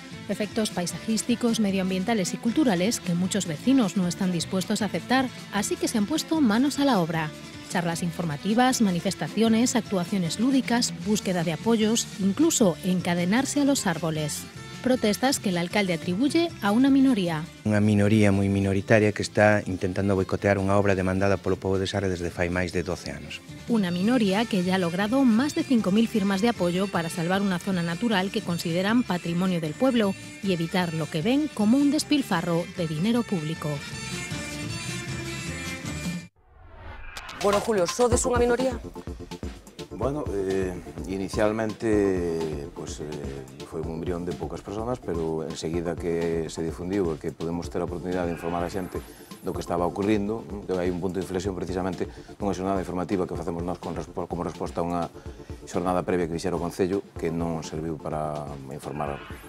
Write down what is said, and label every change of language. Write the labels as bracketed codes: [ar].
[es] Efectos paisajísticos, medioambientales y culturales que muchos vecinos no están dispuestos a aceptar, así que se han puesto manos a la obra. Charlas informativas, manifestaciones, actuaciones lúdicas, búsqueda de apoyos, incluso encadenarse a los árboles. Protestas que el alcalde atribuye a una minoría. [gl] Unha minoría moi minoritaria que está intentando boicotear unha obra demandada polo pobo de Sarria desde fai máis de 12 anos. [es] Una minoría que ya ha logrado más de 5.000 firmas de apoyo para salvar una zona natural que consideran patrimonio del pueblo y evitar lo que ven como un despilfarro de dinero público. [gl] Bueno, Julio, ¿sodes unha minoría? Bueno, inicialmente foi un embrión de poucas personas, pero enseguida que se difundiu e que podemos ter a oportunidade de informar a xente do que estaba ocorrindo, hai un punto de inflexión precisamente nunha xornada informativa que facemos nós como resposta a unha xornada previa que fixera o Concello que non serviu para informar.